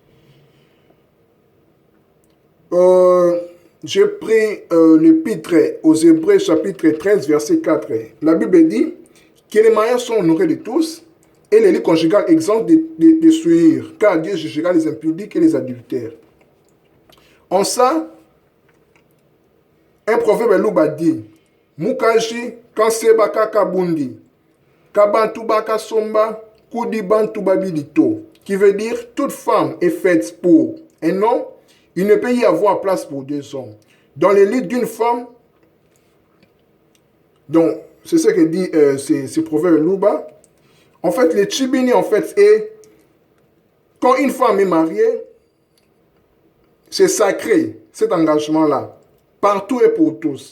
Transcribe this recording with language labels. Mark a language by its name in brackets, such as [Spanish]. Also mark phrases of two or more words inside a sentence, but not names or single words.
[French] J'ai pris l'épître aux Hébreux chapitre 13 verset 4. La Bible dit que les mariages sont honorés de tous et les lits conjugales exempts de souillure, car Dieu jugera les impudiques et les adultères. En ça, un proverbe louba dit [Luba-Lulua] Mukaji kanseba kakabundi kabantu baka somba kudi bantu babilito, [French] qui veut dire toute femme est faite pour un homme. Il ne peut y avoir place pour deux hommes. Dans les lits d'une femme, donc c'est ce que dit ce proverbe Luba. En fait, le Chibini, en fait, est quand une femme est mariée, c'est sacré, cet engagement-là, partout et pour tous.